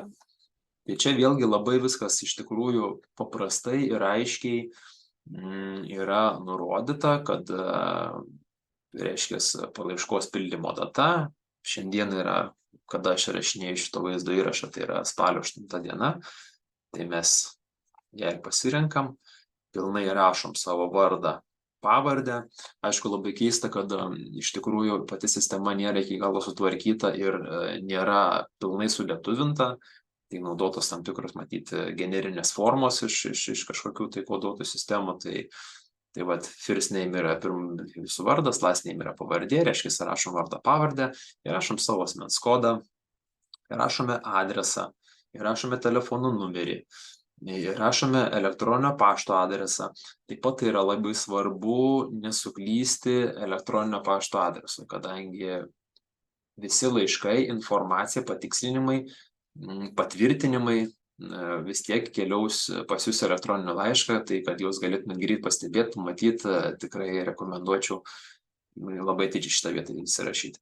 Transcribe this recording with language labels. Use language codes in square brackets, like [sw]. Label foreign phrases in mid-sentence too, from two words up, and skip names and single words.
[lt] Tai čia vėlgi labai viskas iš tikrųjų paprastai ir aiškiai yra nurodyta, kad reiškia paraiškos pildymo data, šiandien yra, kada aš rašinėju šito vaizdo įrašą, tai yra spalio 8 diena, tai mes ją ir pasirenkam, pilnai rašom savo vardą, pavardę. Aišku, labai keista, kad iš tikrųjų pati sistema nėra iki galo sutvarkyta ir nėra pilnai sulietuvinta, tai naudotos tam tikros, matyti, generinės formos iš kažkokių tai koduotų sistemų, tai vat, [en] first name [lt] yra jūsų vardas, [en] last name [lt] yra pavardė, reiškia, rašom vardą pavardę, įrašom savo asmens kodą, įrašome adresą, įrašome telefonų numerį, įrašome elektroninio pašto adresą. Taip pat tai yra labai svarbu nesuklysti elektroninio pašto adresu, kadangi visi laiškai, informacija, patikslinimai, patvirtinimai vis tiek keliaus pas jūs elektroninį laišką, tai kad jūs galėtumėt greit pastebėti, pamatyti, tikrai rekomenduočiau labai atidžiai šitą vietą įsirašyti.